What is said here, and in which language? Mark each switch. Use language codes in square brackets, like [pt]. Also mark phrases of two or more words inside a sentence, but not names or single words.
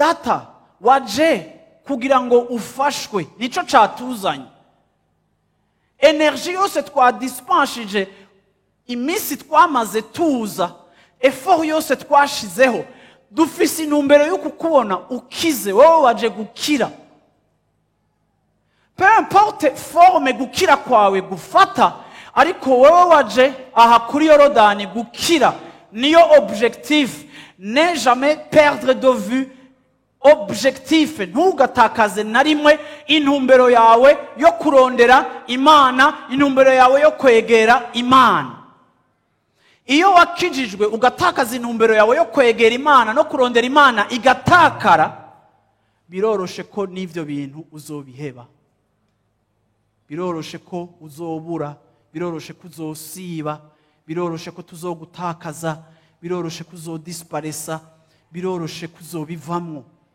[rn] Data, waje kugira ngo ufashwe, nico catuzanye. Energy yose twadispanshije, iminsi twamaze tuza, effort yose twashizeho, dufise intumbero yo kukubona ukize, wowe waje gukira. [fr] Peu importe forme [rn] gukira kwawe gufata, ariko wowe waje aha kuri Yorodani gukira. [fr] Niyo objectif, ne jamais perdre de vue objectif. [rn] Ntugatakaze na rimwe intumbero yawe yo kurondera Imana, intumbero yawe yo kwegera Imana. Iyo wakijijwe ugatakaza intumbero yawe yo kwegera Imana no kurondera Imana igatakara, biroroshe ko n'ivyo bintu uzobiheba, biroroshe ko uzobura, biroroshe ko uzosiba, biroroshe ko tuzogutakaza, biroroshe ko uzodisparesa, biroroshe ko uzobivamwo.